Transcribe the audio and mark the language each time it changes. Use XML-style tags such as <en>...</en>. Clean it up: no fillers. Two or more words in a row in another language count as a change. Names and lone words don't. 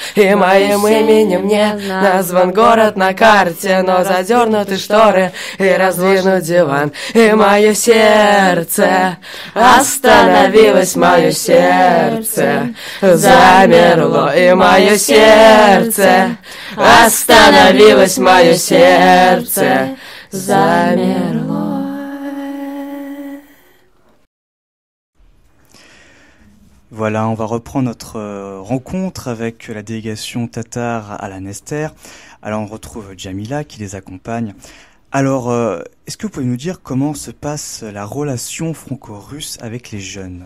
<ru>И моим именем не назван город на карте, но задернуты шторы и раздвинут диван. И мое сердце остановилось, мое сердце замерло. И мое сердце остановилось, мое сердце замерло.</ru> <fr>Voilà, on va reprendre notre rencontre avec la délégation tatare à la Nester. Alors on retrouve Jamila qui les accompagne. Alors, est-ce que vous pouvez nous dire comment se passe la relation franco-russe avec les jeunes?</fr>